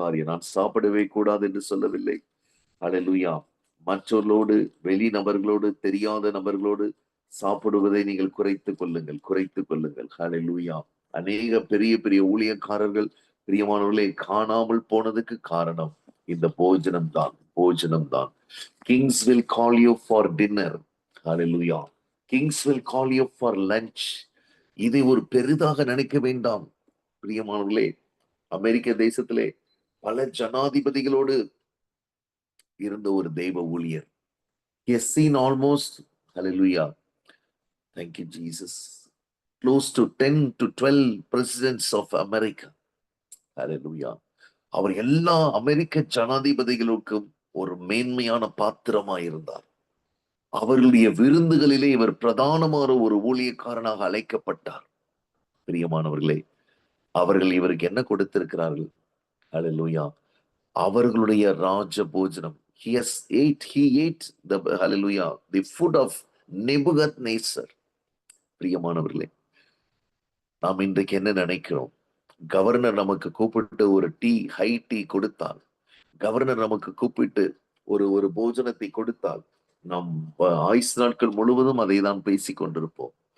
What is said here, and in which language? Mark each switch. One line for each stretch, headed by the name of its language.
Tamil: நான் சாப்பிடவே கூடாது என்று சொல்லவில்லை. ஹல்லேலூயா. மற்றவர்களோடு, வெளி நபர்களோடு, தெரியாத நபர்களோடு சாப்பிடுவதை நீங்கள் குறைத்துக் கொள்ளுங்கள். ஹல்லேலூயா. அநேக பெரிய பெரிய ஊழியக்காரர்கள் பிரியமானவர்களே காணாமல் போனதுக்கு காரணம் இந்த போஜனம் தான்.
English: Kings will call you for dinner. Hallelujah. Kings will call you for lunch.
Tamil: இதை ஒரு பெரிதாக நினைக்க வேண்டாம் பிரியமானவர்களே. அமெரிக்க தேசத்திலே பல ஜனாதிபதிகளோடு இருந்த ஒரு தெய்வ ஊழியர்.
English: He has seen almost, hallelujah, thank you Jesus, close to 10 to 12 presidents of America. Hallelujah.
Tamil: அவர் எல்லா அமெரிக்க ஜனாதிபதிகளுக்கும் ஒரு மேன்மையான பாத்திரமாயிருந்தார். அவர்களுடைய விருந்துகளிலே இவர் பிரதானமான ஒரு ஊழியக்காரனாக அழைக்கப்பட்டார். பிரியமானவர்களே, அவர்கள் இவருக்கு என்ன கொடுத்திருக்கிறார்கள்? ஹல்லேலூயா. அவர்களுடைய ராஜ போஜனம்.
English: He ate the hallelujah the food of Nebuchadnezzar.
Tamil: பிரியமானவர்களே, நாம் இன்றைக்கு என்ன நினைக்கிறோம்? கவர்னர் நமக்கு கூப்பிட்டு ஒரு ஹை டீ கொடுத்தால், கவர்னர் நமக்கு கூப்பிட்டு ஒரு போஜனத்தை கொடுத்தால், நாம் ஆயுசு நாட்கள் முழுவதும் அதை தான் பேசிக் கொண்டிருப்போம்.